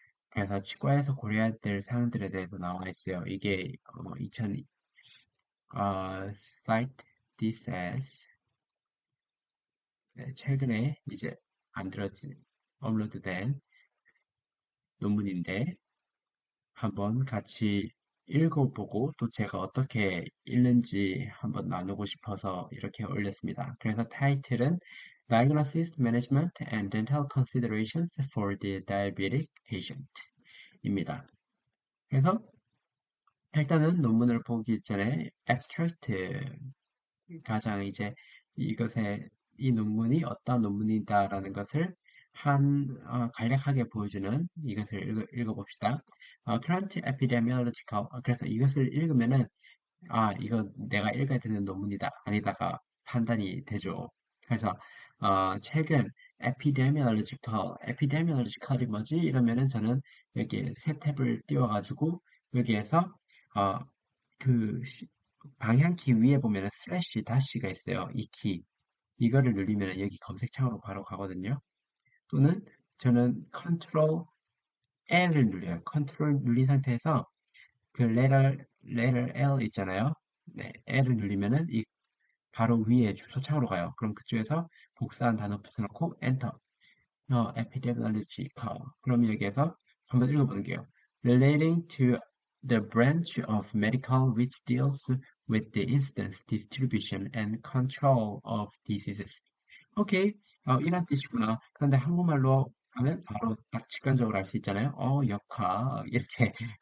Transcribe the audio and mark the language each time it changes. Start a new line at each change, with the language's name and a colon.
Korean: 그래서 치과에서 고려해야 될 사항들에 대해서 나와 있어요. 이게 2000
English: Cite this as
Korean: 네, 최근에 이제 만들어진 업로드된 논문인데 한번 같이 읽어보고 또 제가 어떻게 읽는지 한번 나누고 싶어서 이렇게 올렸습니다. 그래서 타이틀은
English: Diagnosis, Management and Dental Considerations for the Diabetic Patient
Korean: 입니다. 그래서 일단은 논문을 보기 전에 abstract 가장 이제 이것의 이 논문이 어떤 논문이다라는 것을 간략하게 보여주는 이것을 읽어봅시다. Current Epidemiological 그래서 이것을 읽으면은 이거 내가 읽어야 되는 논문이다 아니다가 판단이 되죠. 그래서 최근 epidemiological이 뭐지? 이러면은 저는 여기 새 탭을 띄워가지고 여기에서 어, 그 방향키 위에 보면은 슬래시 다시가 있어요. 이 키. 이거를 누르면 여기 검색창으로 바로 가거든요. 또는 저는 컨트롤 L을 눌려요. 컨트롤 눌린 상태에서 그 letter L 있잖아요. 네, L을 누르면은 이 바로 위에 주소창으로 가요. 그럼 그쪽에서 복사한 단어 붙여놓고 엔터.
English: epidemiological.
Korean: 그럼 여기에서 한번 읽어보는 게요.
English: Relating to the branch of medical which deals with the incidence, distribution, and control of diseases.
Korean: 오케이. 이런 뜻이구나. 그런데 한국말로 하면 바로 딱 직관적으로 알 수 있잖아요. 역학. 이렇게.